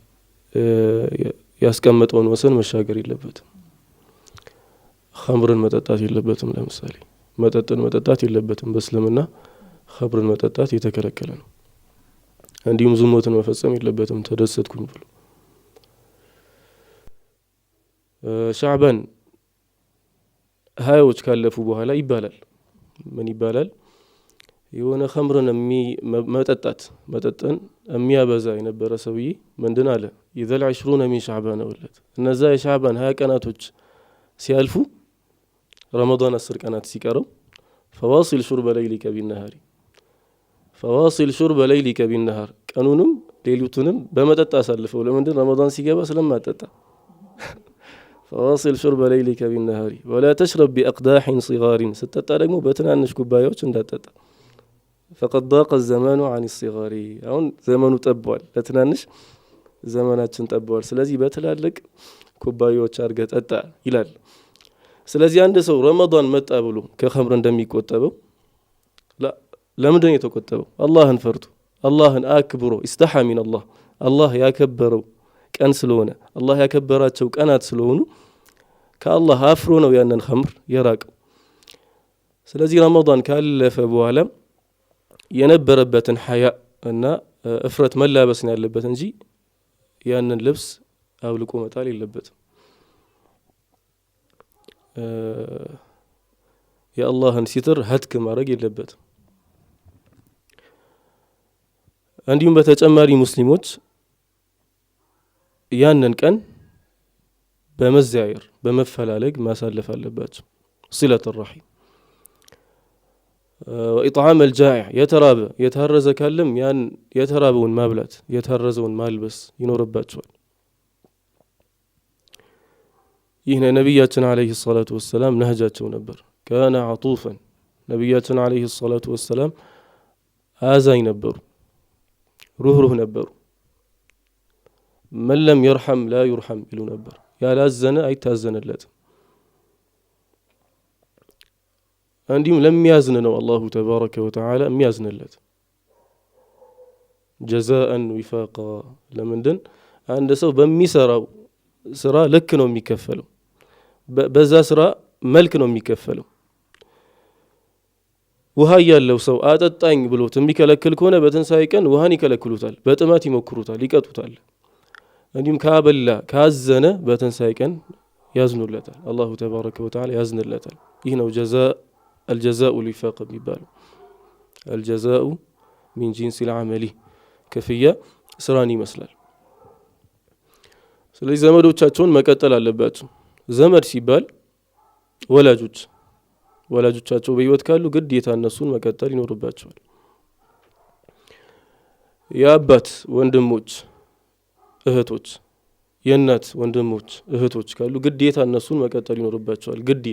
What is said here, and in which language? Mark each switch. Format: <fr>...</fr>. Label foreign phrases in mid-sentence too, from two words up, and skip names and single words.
<am>ያስቀመጠውን ወሰን መሻገር የለበትም። ኸምርን መጠጣት የለበትም። ለምሳሌ መጠጥን መጠጣት የለበትም። በእስልምና ኸምርን መጠጣት የተከለከለ ነው። እንዲሁም ዝሙትን መፈጸም የለበትም ተደሰትኩኝ ብሎ። ሻዕባን 20ዎች ካለፉ በኋላ ይባላል። ምን ይባላል? የሆነ ኸምርን መጠጥን የሚያበዛ የነበረ ሰውዬ ምንድን አለ?</am> <ar>إذا 20 من شعبان ولت፣</ar> <am>እነዛ የሻዕባን 20 ቀናቶች ሲያልፉ ረመዳን 10 ቀናት ሲቀረው</am> <ar>فواصل شرب ليلك بالنهار فواصل شرب ليلك بالنهار</ar> <am>ቀኑንም ሌሊቱንም በመጠጥ አሳልፈው ለምንድን ረመዳን ሲገባ ስለማጠጣ</am> <ar>فواصل شرب ليلك بالنهار ولا تشرب بأقداح صغار</ar> <am>ስትጠጣ ደግሞ በትናንሽ ኩባያዎች እንዳጠጣ</am> <ar>فقد ضاق الزمان عن الصغار አሁን</ar> <am>ዘመኑ ጠቧል ለትናንሽ ዘመናችን ጠቧል ስለዚህ በትላልቅ ኩባያዎች አርገ ጠጣ ይላል ስለዚህ አንድ ሰው ረመዳን መጣ ብሎ ከኸምር እንደሚቆጠበው ለምንድን ነው የተቆጠበው አላህን ፈርቶ አላህን አክብሮ</am> <ar>استحى من الله</ar> <am>አላህ ያከበረው ቀን ስለሆነ አላህ ያከበራቸው ቀናት ስለሆኑ ከአላህ አፍሮ ነው ያንን ኸምር የራቀው ስለዚህ ረመዳን ካለፈ በኋላ የነበረበትን ሐያ እና እፍረት መላበስ ነው ያለበት እንጂ ያንን ልብስ አውልቆ መጣል የለበትም የአላህን ሲትር ሀትክ ማድረግ የለበትም እንዲሁም በተጨማሪ ሙስሊሞች ያንን ቀን በመዛየር በመፈላለግ ማሳለፍ አለባቸው</am> <ar>صلة الرحم وإطعام الجائع يتهرز كلم</ar> <am>ያን የተራበውን ማብላት የተረዘውን ማልበስ ይኖርባቸዋል ይህን ነብያችን</am> <ar>عليه الصلاة والسلام</ar> <am>ነህጃቸው ነበር</am> <ar>كان عطوفا</ar> <am>ነብያችን</am> <ar>عليه الصلاة والسلام</ar> <am>አዛኝ ነበሩ ሩህሩህ ነበሩ</am> <ar>من لم يرحم لا يرحم</ar> <am>ይሉ ነበር ያላዘነ አይታዘንለትም እንዲሁም ለሚያዝን ነው</am> <ar>الله تبارك وتعالى</ar> <am>የሚያዝንለት</am> <ar>جزاء وفاقا</ar> <am>ለምንድን አንድ ሰው በሚሰራው ስራ ልክ ነው የሚከፈለው በዛ ስራ መልክ ነው የሚከፈለው ውሃ ያለው ሰው አጠጣኝ ብሎት የሚከለክል ከሆነ በትንሳኤ ቀን ውሃን ይከለክሉታል በጥማት ይሞክሩታል ይቀጡታል እንዲሁም ካበላ ካዘነ በትንሳኤ ቀን ያዝኑለታል</am> <ar>الله تبارك وتعالى</ar> <am>ያዝንለታል ይህ ነው</am> <ar>الجزاء الوفاق</ar> <am>የሚባለው</am> <ar>الجزاء من جنس العمل كفية</ar> <am>ስራን ይመስላል ስለዚህ ዘመዶቻቸውን መቀጠል አለባቸው ዘመድ ሲባል ወላጆቻቸው በህይወት ካሉ ግዴታ እነሱን መቀጠል ይኖርባቸዋል የአባት ወንድሞች እህቶች የእናት ወንድሞች እህቶች ካሉ ግዴታ እነሱን መቀጠል ይኖርባቸዋል</am>